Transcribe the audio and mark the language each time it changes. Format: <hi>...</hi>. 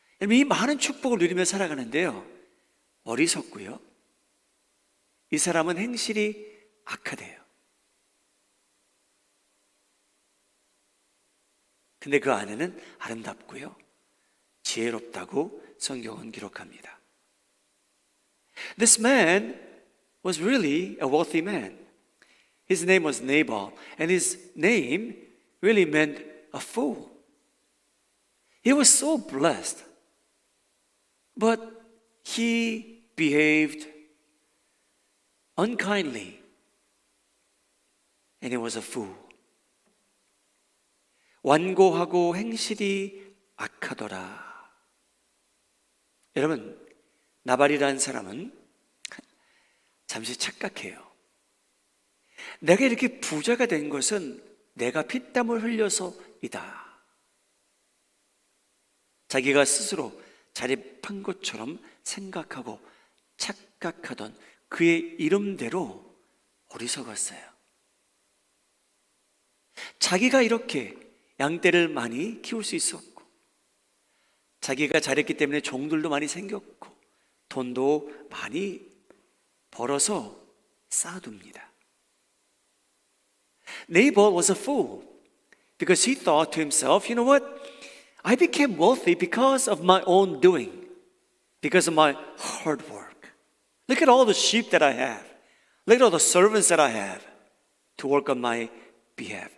<ko>이 많은 축복을 누리며 살아가는데요 어리석고요 이 사람은 행실이 악하대요. 근데 그 아내는 아름답고요 지혜롭다고 성경은 기록합니다.</ko> <en>This man was really a wealthy man. His name was Nabal, and his name really meant a fool. He was so blessed, but he behaved unkindly, and he was a fool.</en> <ko>완고하고 행실이 악하더라. 여러분, 나발이라는 사람은 잠시 착각해요. 내가 이렇게 부자가 된 것은 내가 피땀을 흘려서이다. 자기가 스스로 자립한 것처럼 생각하고 착각하던 그의 이름대로 어리석었어요. 자기가 이렇게 양떼를 많이 키울 수 있었고 자기가 잘했기 때문에 종들도 많이 생겼고 돈도 많이 벌어서 쌓아둡니다.</ko> <en>Nabal was a fool because he thought to himself, you know what? I became wealthy because of my own doing, because of my hard work. Look at all the sheep that I have. Look at all the servants that I have to work on my behalf.</en>